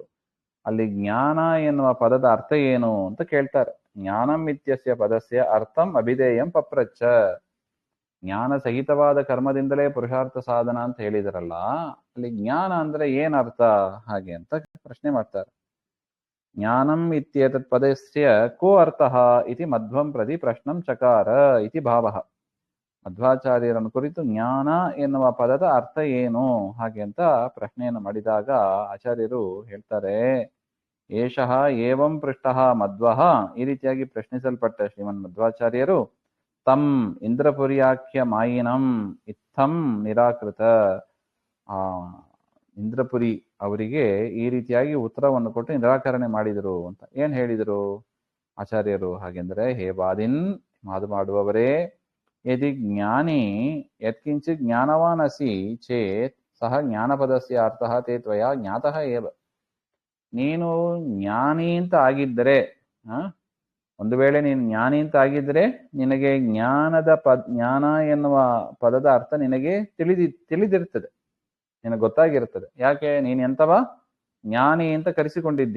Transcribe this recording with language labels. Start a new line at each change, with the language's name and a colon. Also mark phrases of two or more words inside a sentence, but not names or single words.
Kannada: ಅಲ್ಲಿ ಜ್ಞಾನ ಎನ್ನುವ ಪದದ ಅರ್ಥ ಏನು ಅಂತ ಕೇಳ್ತಾರೆ.
Sanskrit: ಜ್ಞಾನಂ ಇತ್ಯಸ್ಯ ಪದಸ್ಯ ಅರ್ಥಂ ಅಭಿಧೇಯಂ ಪಪ್ರಚ್ಚ.
Kannada: ಜ್ಞಾನ ಸಹಿತವಾದ ಕರ್ಮದಿಂದಲೇ ಪುರುಷಾರ್ಥ ಸಾಧನ ಅಂತ ಹೇಳಿದ್ರಲ್ಲ, ಅಲ್ಲಿ ಜ್ಞಾನ ಅಂದ್ರೆ ಏನರ್ಥ ಹಾಗೆ ಅಂತ ಪ್ರಶ್ನೆ ಮಾಡ್ತಾರೆ.
Sanskrit: ಜ್ಞಾನಂ ಇತ್ಯೇತತ್ ಪದಸ್ಯ ಕೋ ಅರ್ಥಃ ಇತಿ ಮಧ್ವಂ ಪ್ರತಿ ಪ್ರಶ್ನಂ ಚಕಾರ ಇತಿ ಭಾವಃ.
Kannada: ಮಧ್ವಾಚಾರ್ಯರನ್ನು ಕುರಿತು ಜ್ಞಾನ ಎನ್ನುವ ಪದದ ಅರ್ಥ ಏನು ಹಾಗೆ ಅಂತ ಪ್ರಶ್ನೆಯನ್ನು ಮಾಡಿದಾಗ ಆಚಾರ್ಯರು ಹೇಳ್ತಾರೆ,
Sanskrit: ಏಷಃ ಏವಂ ಪೃಷ್ಟಃ ಮಧ್ವಃ,
Kannada: ಈ ರೀತಿಯಾಗಿ ಪ್ರಶ್ನಿಸಲ್ಪಟ್ಟ ಶ್ರೀಮನ್ ಮಧ್ವಾಚಾರ್ಯರು
Sanskrit: ತಂ ಇಂದ್ರಪುರಿಯಾಖ್ಯ ಮಾಯಿನಂ ಇತ್ತಂ ನಿರಾಕೃತ.
Kannada: ಇಂದ್ರಪುರಿ ಅವರಿಗೆ ಈ ರೀತಿಯಾಗಿ ಉತ್ತರವನ್ನು ಕೊಟ್ಟು ನಿರಾಕರಣೆ ಮಾಡಿದರು ಅಂತ ಏನ್ ಹೇಳಿದರು ಆಚಾರ್ಯರು ಹಾಗೆಂದ್ರೆ,
Sanskrit: ಹೇ ವಾದಿನ್,
Kannada: ಮಾದು ಮಾಡುವವರೇ,
Sanskrit: ಯದಿ ಜ್ಞಾನಿ ಯತ್ಕಿಂಚಿತ್ ಜ್ಞಾನವಾನ್ ಅಸಿ ಚೇತ್ ಸಹ ಜ್ಞಾನಪದಸ್ಯ ಅರ್ಥಃ ತೇ ತ್ವಯಾ ಜ್ಞಾತಃ ಏವ.
Kannada: ನೀನು ಜ್ಞಾನಿ ಅಂತ ಆಗಿದ್ದರೆ, ಒಂದು ವೇಳೆ ನೀನು ಜ್ಞಾನಿ ಅಂತ ಆಗಿದ್ರೆ ನಿನಗೆ ಜ್ಞಾನ ಎನ್ನುವ ಪದದ ಅರ್ಥ ನಿನಗೆ ತಿಳಿದಿರ್ತದೆ, ನಿನಗೆ ಗೊತ್ತಾಗಿರ್ತದೆ. ಯಾಕೆ? ನೀನು ಎಂತವ ಜ್ಞಾನಿ ಅಂತ ಕರೆಸಿಕೊಂಡಿದ್ದಿ.